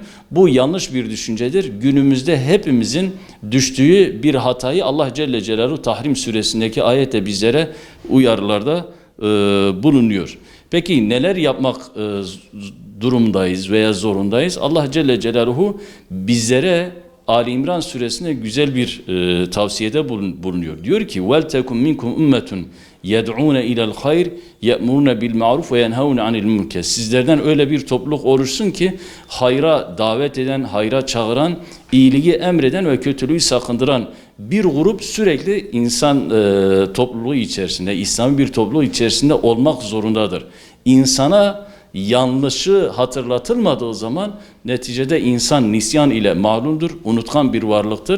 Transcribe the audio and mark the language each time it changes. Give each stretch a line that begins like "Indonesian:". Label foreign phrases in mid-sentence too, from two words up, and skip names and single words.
Turkish: Bu yanlış bir düşüncedir. Günümüzde hepimizin düştüğü bir hatayı Allah Celle Celaluhu Tahrim suresindeki ayette bizlere uyarılarda bulunuyor. Peki neler yapmak durumdayız veya zorundayız? Allah Celle Celaluhu bizlere Ali İmran suresinde güzel bir tavsiyede bulunuyor. Diyor ki:
Arabic: وَلْتَكُمْ مِنْكُمْ اُمَّةٌ يَدْعُونَ اِلَى الْخَيْرِ يَأْمُرُونَ بِالْمَعْرُفِ وَيَنْهَوْنَ عَنِ الْمُنْكَرِ.
Turkish: Sizlerden öyle bir topluluk oluşsun ki hayra davet eden, hayra çağıran, iyiliği emreden ve kötülüğü sakındıran bir grup sürekli insan topluluğu içerisinde, İslami bir topluluğu içerisinde olmak zorundadır. İnsana yanlışı hatırlatılmadığı zaman neticede insan nisyan ile malumdur, unutkan bir varlıktır.